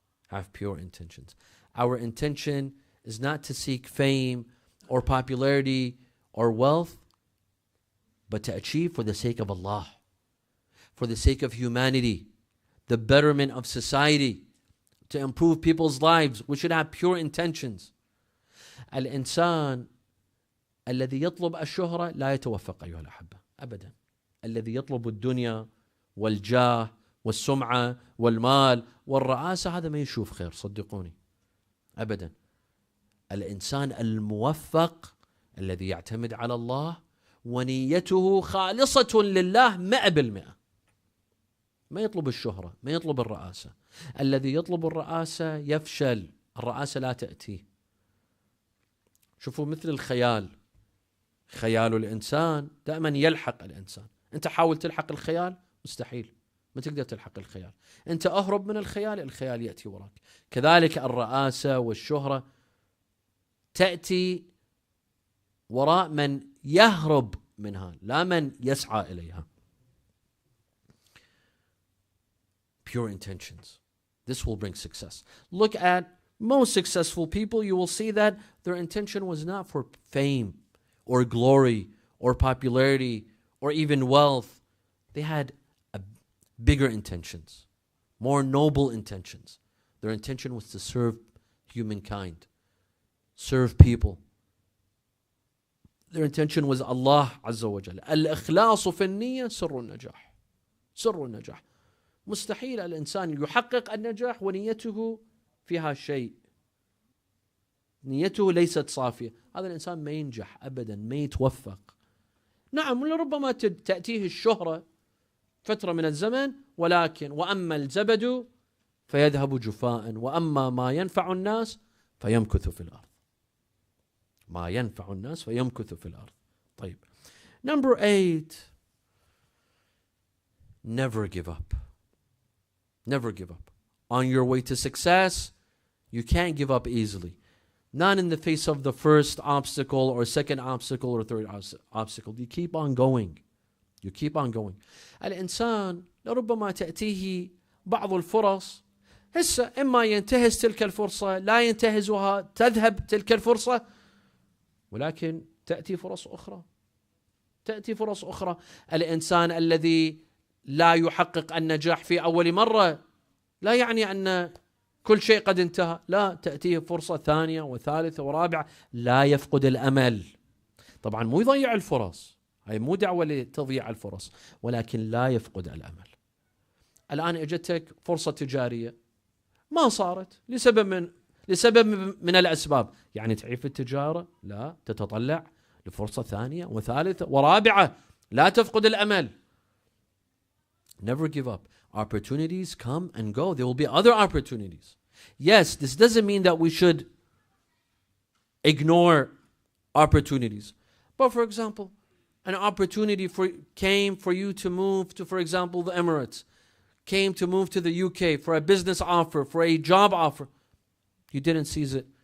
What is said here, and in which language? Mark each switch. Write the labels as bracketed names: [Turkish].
[English] Have pure intentions. Our intention is not to seek fame or popularity or wealth, but to achieve for the sake of Allah, for the sake of humanity, the betterment of society, to improve people's lives. We should have pure intentions. [Arabic] الإنسان الذي يطلب الشهرة لا يتوفق أيها الأحبة أبدا. الذي يطلب الدنيا والجاه والسمعة والمال والرئاسة هذا ما يشوف خير، صدقوني أبدا. الإنسان الموفق الذي يعتمد على الله ونيته خالصة لله 100%، ما يطلب الشهرة، ما يطلب الرئاسة. الذي يطلب الرئاسة يفشل، الرئاسة لا تأتي. شوفوا مثل الخيال، خيال الإنسان دائما يلحق الإنسان. أنت حاول تلحق الخيال، مستحيل، ما تقدر تلحق الخيال. أنت أهرب من الخيال، الخيال يأتي وراك. كذلك الرئاسة والشهرة تأتي وراء من يهرب منها لا من يسعى إليها. [English] Pure intentions. This will bring success. Look at most successful people. You will see that their intention was not for fame or glory or popularity or even wealth. They had bigger intentions, more noble intentions. Their intention was to serve humankind, serve people. Their intention was Allah Azza wa Jalla. [Arabic] الإخلاص في النية سر النجاح. سر النجاح. مستحيل الإنسان يحقق النجاح ونيته فيها شيء، نيته ليست صافية، هذا الإنسان ما ينجح أبدا، ما يتوفق. نعم لربما تأتيه الشهرة فترة من الزمن، ولكن وأما الزبد فيذهب جفاء وأما ما ينفع الناس فيمكث في الأرض. ما ينفع الناس فيمكث في الأرض. طيب. [English] Number 8. Never give up. Never give up. On your way to success, you can't give up easily. Not in the face of the first obstacle or second obstacle or third obstacle. You keep on going. You keep on going. [Arabic] الإنسان لربما تأتيه بعض الفرص، هسه إما ينتهز تلك الفرصة، لا ينتهزها، تذهب تلك الفرصة، ولكن تأتي فرص أخرى. تأتي فرص أخرى. الإنسان الذي لا يحقق النجاح في أول مرة لا يعني أن كل شيء قد انتهى، لا، تأتيه فرصة ثانية وثالثة ورابعة، لا يفقد الأمل. طبعا مو يضيع الفرص، هاي مو دعوة لتضييع الفرص، ولكن لا يفقد الأمل. الآن اجتك فرصة تجارية ما صارت لسبب من الأسباب، يعني تعيف التجارة؟ لا، تتطلع لفرصة ثانية وثالثة ورابعة، لا تفقد الأمل. [English] Never give up. Opportunities come and go. There will be other opportunities. Yes, this doesn't mean that we should ignore opportunities. But for example, an opportunity came for you to move to, for example, the Emirates, came to move to the UK for a business offer, for a job offer. You didn't seize it.